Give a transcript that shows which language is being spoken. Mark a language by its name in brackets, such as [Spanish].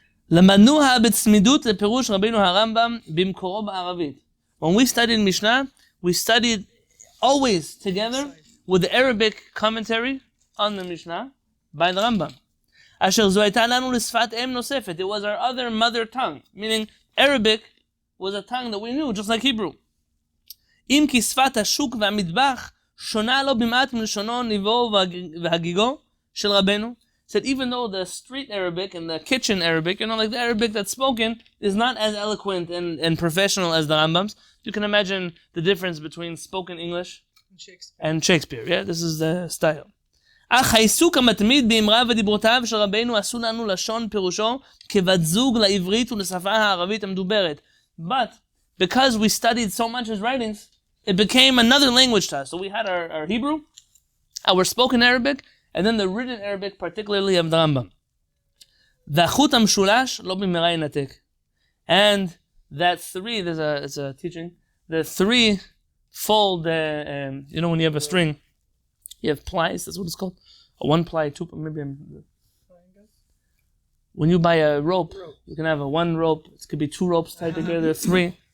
[Hebrew] למדנוה בצמידות לפירוש רבינו הרמב"ם במקורו בערבית. [English] When we studied Mishnah, we studied always together with the Arabic commentary on the Mishnah by the Rambam. [Hebrew] אשר זו הייתה לנו לשפת אם נוספת. [English] It was our other mother tongue, meaning Arabic was a tongue that we knew, just like Hebrew. [Hebrew] אם כי שפת השוק והמטבח שונה לו במעט מלשונו ניבו והגיגו של רבנו. [English] Said even though the street Arabic and the kitchen Arabic, like the Arabic that's spoken, is not as eloquent and professional as the Rambam's, you can imagine the difference between spoken English and Shakespeare. Yeah, this is the style. [Hebrew] אך העיסוק המתמיד באמריו ודיברותיו של רבנו עשו לנו לשון פירושו כבת זוג לעברית ולשפה הערבית המדוברת. [English] But because we studied so much his writings, it became another language to us. So we had our Hebrew, our spoken Arabic, and then the written Arabic, particularly of the Rambam. [Hebrew] והחוט המשולש לא במהרה ינתק. [English] And that three, it's a teaching, the three fold, when you have a string, you have plies, that's what it's called. A one ply, two, maybe when you buy a rope, you can have a one rope, it could be two ropes tied together, three.